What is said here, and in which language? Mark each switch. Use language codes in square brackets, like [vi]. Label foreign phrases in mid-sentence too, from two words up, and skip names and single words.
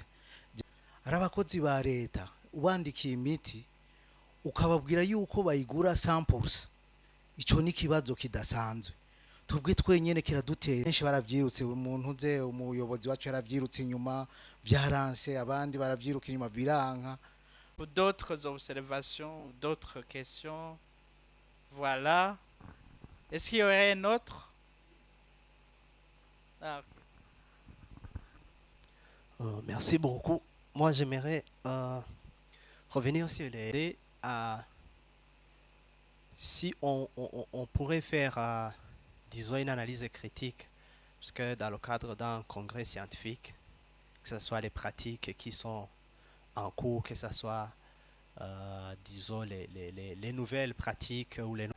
[rn] Ari abakozi ba leta ubandikiye imiti ukababwira yuko bayigura samples, ico ni kibazo kidasanzwe. Tubwe twenyene kiraduteye. Benshi baravyirutse, umuntu uze umuyobozi wacu yaravyirutse inyuma byaranse, abandi baravyiruka inyuma biranka. [fr] D'autres observations, d'autres questions? Voilà. Est-ce qu'il y aurait un autre? Ah, okay. Merci beaucoup. Moi, j'aimerais revenir sur l'idée à si on pourrait faire, disons, une analyse critique, parce que dans le cadre d'un congrès scientifique, que ce soit les pratiques qui sont en cours, que ce soit, disons, les nouvelles pratiques ou les...